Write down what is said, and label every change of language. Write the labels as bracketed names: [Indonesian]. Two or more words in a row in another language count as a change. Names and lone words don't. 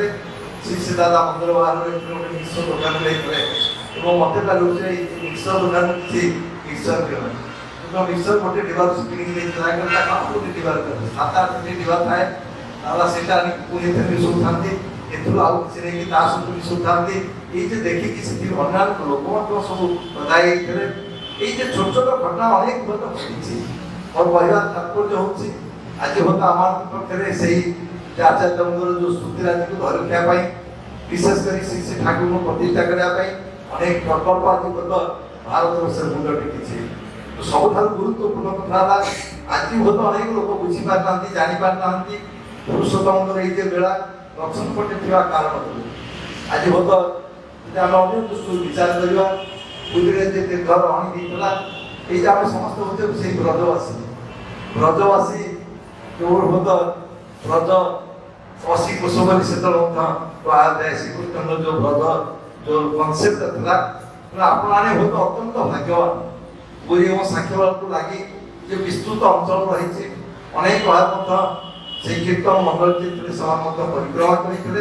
[Odia] ଶ୍ରୀ ଶ୍ରୀ ଦାଦା ମନ୍ଦିର ବାହାରରେ ଗୋଟେ ମିକ୍ସର ଦୋକାନ ଦେଇଥିଲେ ଏବଂ ମୋତେ ଲାଗୁଛି ଏଇ ମିକ୍ସର ଦୋକାନ କିଛି ମିକ୍ସର ଦିଅନ୍ତି ମିକ୍ସର ଗୋଟେ ଡିବାର କିଣିକି ଦେଇଥିଲା ଗୋଟେ ଡିବାର 7-8ଟି ଡିବା ଥାଏ ତାହେଲେ ସେଇଟା ପୁଣି ମିଶଉଥାନ୍ତି। ଏଥିରୁ ଆଉ କିଛି ନେଇକି ତା ସହିତ ମିଶଉଥାନ୍ତି। ଏଇ ଯେ ଦେଖିକି ସେଠି ଅନ୍ୟାନ୍ୟ ଲୋକମାନଙ୍କ ସବୁ ବଧାଇ ହେଇଥିଲେ। [Bangla] এই যে ছোট ছোট ঘটনা অনেক হতে ঘটেছে। [Odia] ମୋର କହିବାର ତାତ୍ପର୍ଯ୍ୟ ହେଉଛି ଆଜି ହୁଏତ আমার ପକ୍ଷରେ ସେଇ ଆଚାର୍ଯ୍ୟଙ୍କର ଯେଉଁ ସ୍ମୃତିରାଜିକୁ ଧରି ରଖିବା ପାଇଁ ବିଶେଷ କରି ଶ୍ରୀ ଶ୍ରୀ ଠାକୁରଙ୍କୁ ପ୍ରତିଷ୍ଠା କରିବା ପାଇଁ ଅନେକ ପ୍ରକଳ୍ପ ଆଜି ହୁଏତ ଭାରତବର୍ଷରେ ମୁଣ୍ଡ ଟେକିଛି। ସବୁଠାରୁ ଗୁରୁତ୍ୱପୂର୍ଣ୍ଣ କଥା ହେଲା ଆଜି ହୁଏତ ଅନେକ ଲୋକ ବୁଝିପାରିନାହାନ୍ତି ଜାଣିପାରିନାହାନ୍ତି ପୁରୁଷୋତ୍ତମଙ୍କର ଏଇ ଯେ ବେଳା ଦକ୍ଷିଣ ପଟେ ଥିବା କାରଣ ଆଜି ହୁଏତ ଯଦି ଆମେ ଅନ୍ୟ ଦୃଷ୍ଟିରୁ ବିଚାର କରିବା ପୁରୀରେ ଯେ ଘର ଅଣି ଦେଇଥିଲା এই যে ଆମେ ସମସ୍ତେ ହଉଛେ ସେଇ ବ୍ରଜବାସୀ କେବଳ ହୁଏତ ବ୍ରଜ ଅଶୀ କୋଶ ବୋଲି ସେତେବେଳେ ମଧ୍ୟ କୁହାଯାଏ। ଶ୍ରୀକୃଷ୍ଣଙ୍କର ଯେଉଁ ବ୍ରଜ ଯେଉଁ କନସେପ୍ଟ ଥିଲା ଆପଣମାନେ ହୁଏତ ଅତ୍ୟନ୍ତ ଭାଗ୍ୟବାନ। ପୁରୀ ଏବଂ ସାକ୍ଷୀଗୋପାଳକୁ ଲାଗି ଯେ ବିସ୍ତୃତ ଅଞ୍ଚଳ ରହିଛି ଅନେକ ଭାବେ ମଧ୍ୟ ସେଇ କୀର୍ତ୍ତନ ମଣ୍ଡଳୀ ଥିଲେ ସେମାନେ ମଧ୍ୟ ପରିକ୍ରମା କରିଥିଲେ।